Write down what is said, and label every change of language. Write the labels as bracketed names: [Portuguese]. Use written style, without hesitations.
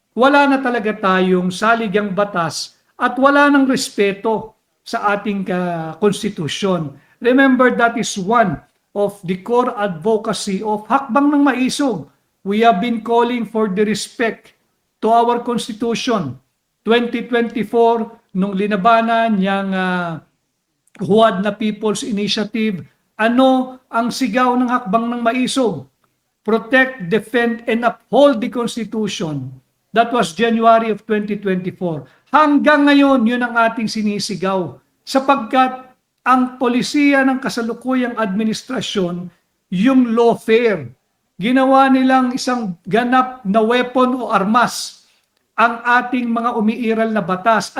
[Filipino] Wala na talaga tayong saligang batas at wala ng respeto sa ating konstitusyon. [English] Remember, that is one of the core advocacy of Hakbang ng Maisog. We have been calling for the respect to our Constitution. [Filipino] 2024, nung linabanan niyang Huwad na People's Initiative, ano ang sigaw ng Hakbang ng Maisog? [English] Protect, defend, and uphold the Constitution. That was January of 2024. [Filipino] Hanggang ngayon, yun ang ating sinisigaw. Sapagkat ang polisiya ng kasalukuyang administrasyon, yung lawfare, ginawa nilang isang ganap na weapon o armas ang ating mga umiiral na batas.